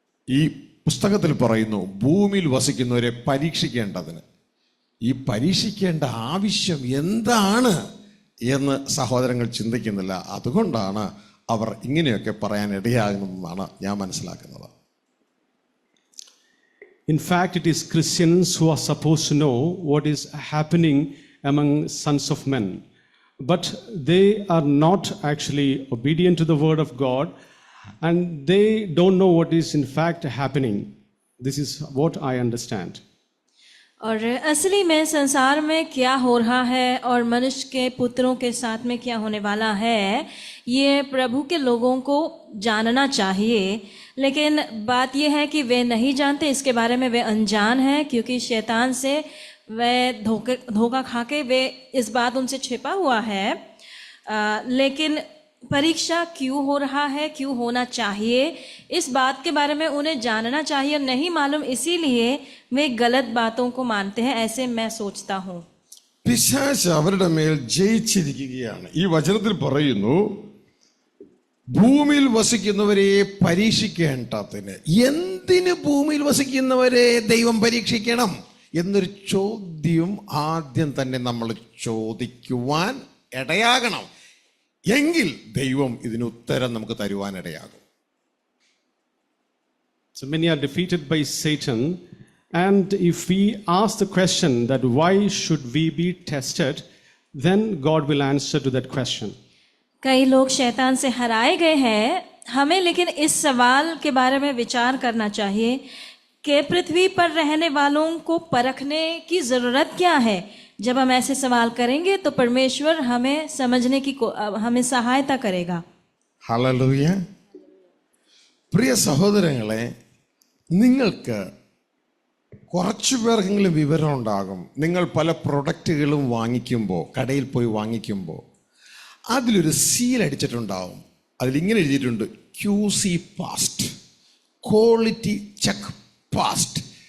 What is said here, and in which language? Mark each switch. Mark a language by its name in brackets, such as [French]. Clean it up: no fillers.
[Malayalam] ഈ പുസ്തകത്തിൽ പറയുന്നു ഭൂമിയിൽ വസിക്കുന്നവരെ പരീക്ഷിക്കേണ്ടതിന്. ഈ പരീക്ഷിക്കേണ്ട ആവശ്യം എന്താണ് എന്ന് സഹോദരങ്ങൾ ചിന്തിക്കുന്നില്ല. അതുകൊണ്ടാണ് അവർ ഇങ്ങനെയൊക്കെ പറയാൻ ഇടയാകുന്നതെന്നാണ് ഞാൻ മനസ്സിലാക്കുന്നത്. [English] In fact, it is Christians who are supposed to know what is happening among sons of men. But they are not actually obedient to the word of God, and they don't know what is in fact happening. This is what I understand. [Hindi] और असली में संसार में क्या हो रहा है और मनुष्य के पुत्रों के साथ में क्या होने वाला है, ये प्रभु के लोगों को जानना चाहिए. लेकिन बात यह है कि वे नहीं जानते, इसके बारे में वे अनजान हैं, क्योंकि शैतान से वे धोखा खा के वे इस बात उनसे छिपा हुआ है. लेकिन परीक्षा क्यों हो रहा है, क्यों होना चाहिए, इस बात के बारे में उन्हें जानना चाहिए. और नहीं मालूम, इसीलिए वे गलत बातों को मानते हैं, ऐसे मैं सोचता हूँ. [Malayalam] പിശാച് അവരുടെ മേൽ ജയിച്ചിരിക്കുകയാണ്. ഈ വചനത്തിൽ പറയുന്നു ഭൂമിയിൽ വസിക്കുന്നവരെ പരീക്ഷിക്കേണ്ടതിന് എന്ത് എന്തിന് ഭൂമിയിൽ വസിക്കുന്നവരെ ദൈവം പരീക്ഷിക്കണം എന്നൊരു ചോദ്യം ആദ്യം തന്നെ നമ്മൾ ചോദിക്കുവാൻ ഇടയാകണം. എങ്കിൽ ദൈവം ഇതിന് ഉത്തരം നമുക്ക് തരുവാൻ ഇടയാകും. [English] So many are defeated by Satan, and if we ask the question that why should we be tested, then God will answer to that question. [Hindi] कई लोग शैतान से हराए गए हैं. हमें लेकिन इस सवाल के बारे में विचार करना चाहिए कि पृथ्वी पर रहने वालों को परखने की ज़रूरत क्या है. जब हम ऐसे सवाल करेंगे तो परमेश्वर हमें समझने की हमें सहायता करेगा. [Malayalam] ഹല്ലേലൂയ. പ്രിയ സഹോദരങ്ങളെ, നിങ്ങൾക്ക് കുറച്ചു പേർക്കെങ്കിലും വിവരം ഉണ്ടാകും. നിങ്ങൾ പല പ്രൊഡക്റ്റുകളും വാങ്ങിക്കുമ്പോൾ, കടയിൽ പോയി വാങ്ങിക്കുമ്പോൾ അതിലൊരു സീൽ അടിച്ചിട്ടുണ്ടാവും. അതിലിങ്ങനെ എഴുതിയിട്ടുണ്ട് [English] QC passed, quality check passed.